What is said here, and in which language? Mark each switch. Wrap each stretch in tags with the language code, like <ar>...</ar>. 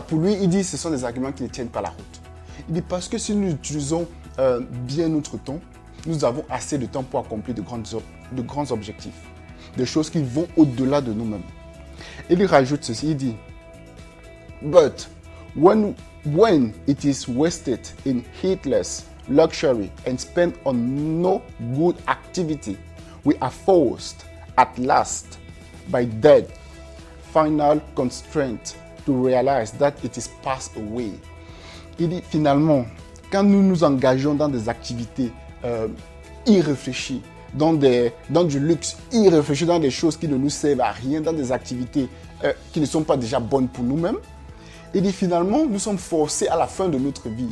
<fr>Pour lui, il dit que ce sont des arguments qui ne tiennent pas la route. Il dit parce que si nous utilisons bien notre temps, nous avons assez de temps pour accomplir de grands objectifs, des choses qui vont au-delà de nous-mêmes. Il rajoute ceci, il dit</fr> <en>But when it is wasted in heedless luxury and spent on no good activity, we are forced at last by death, final constraint to realize that it is passed away.</en> <fr>Il dit finalement, quand nous nous engageons dans des activités irréfléchies, dans du luxe irréfléchi, dans des choses qui ne nous servent à rien, dans des activités qui ne sont pas déjà bonnes pour nous-mêmes, il dit finalement, nous sommes forcés à la fin de notre vie.</fr>